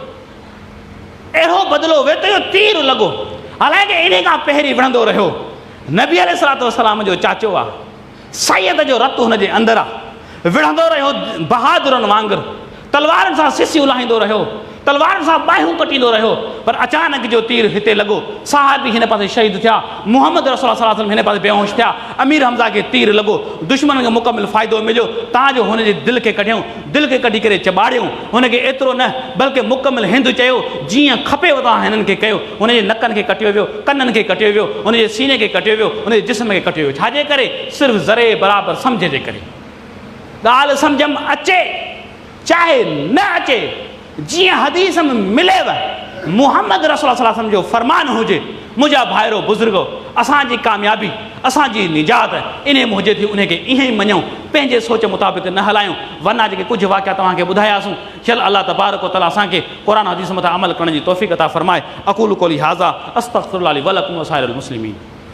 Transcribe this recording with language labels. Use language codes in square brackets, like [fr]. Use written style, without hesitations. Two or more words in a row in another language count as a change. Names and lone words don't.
[sd] अहिड़ो बदिलो वरितो वियो, तीर लॻो, हालांकि इन खां पहिरीं विढ़ंदो रहियो। नबी [ar] عليه الصلاة والسلام [sd] जो चाचो आहे, सैयद जो रतु हुनजे अंदरि आहे, विढ़ंदो रहियो बहादुरनि वांगुरु, तलवारनि सां सिसियूं लाहींदो रहियो, तलवारनि सां बाहियूं कटींदो रहियो। पर अचानक जो तीर हिते लॻो, सहाबी हिन पासे शहीद थिया, मुहम्मद रसूल [ar] صلى الله عليه وسلم [sd] हिन पासे बेहोश थिया, अमीर हमज़ा खे तीर लॻो, दुश्मन खे मुकमिल फ़ाइदो मिलियो। तव्हांजो हुनजे दिलि खे कढियूं, दिलि खे कढी करे चॿाड़ियूं, हुनखे एतिरो न बल्कि मुकमिल हिंदु चयो, जीअं खपेव तव्हां हिननि खे कयो। हुनजे नकनि खे कटियो वियो, कननि खे कटियो वियो, हुनजे सीने खे कटियो वियो, हुनजे जिस्म खे कटियो वियो। छाजे करे? सिर्फ़ु ज़रे बराबरि सम्झ जे करे। ॻाल्हि सम्झ में अचे चाहे न अचे, जीअं हदीस में मिलेव, मुहम्मद रसूल [ar] صلى الله عليه وسلم [sd] जो फरमान हुजे, मुंहिंजा भाइरो बुज़ुर्गो, असांजी कामयाबी, असांजी निजात इन में हुजे थी, उनखे ईअं ई मञूं, पंहिंजे सोच मुताबिक़ न हलायूं। वरना जेके कुझु वाक़िया तव्हांखे ॿुधायासीं, चल [ar] الله تبارك وتعالى [sd] असांखे क़ुरान हदीस मथां अमल करण जी तौफ़ीक़ अता फ़रमाए। [ar] أقول قولي هذا أستغفر الله لي ولكم وسائر المسلمين.